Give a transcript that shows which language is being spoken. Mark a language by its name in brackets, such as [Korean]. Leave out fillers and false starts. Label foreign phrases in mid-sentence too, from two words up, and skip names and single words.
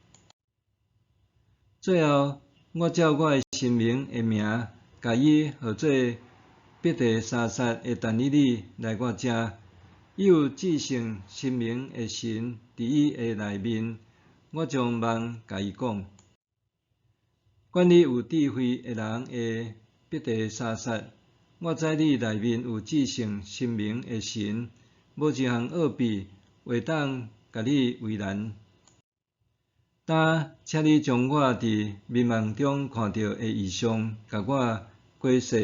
[Min Nan Chinese] 最后，我照我的神明的名，甲伊号做必地沙撒的但以理来我遮。伊有至圣神明的神伫伊的内面。我将梦甲伊讲。管理有智慧的人的必地沙撒，我知你内面有至圣神明的神，无一项奥秘会当甲你为难。请你将我伫眠梦中看到的异象，甲我解说。